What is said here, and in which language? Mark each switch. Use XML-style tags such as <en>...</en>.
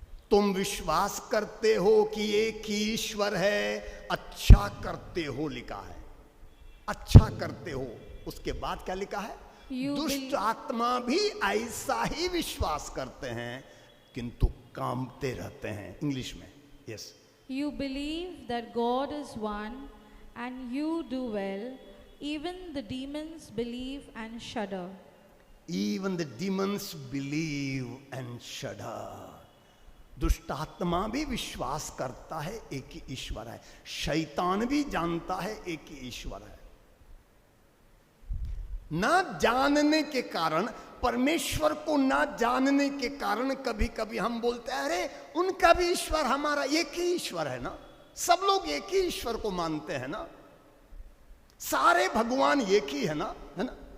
<hi>तुम विश्वास करते हो कि एक ही ईश्वर है, अच्छा करते हो लिखा है, अच्छा करते हो। उसके बाद क्या लिखा है? दुष्ट आत्मा भी ऐसा ही विश्वास करते हैं किंतु कांपते रहते हैं। इंग्लिश में yes.</hi> <en>You believe that God is one, and you do well. Even the demons believe and shudder. Even the demons believe and shudder.</en> <hi>दुष्ट आत्मा भी विश्वास करता है एक ही ईश्वर है, शैतान भी जानता है एक ही ईश्वर है। ना जानने के कारण, परमेश्वर को ना जानने के कारण कभी कभी हम बोलते हैं अरे उनका भी ईश्वर, हमारा एक ही ईश्वर है ना, सब लोग एक ही ईश्वर को मानते हैं ना, सारे भगवान एक ही है ना, है ना।</hi>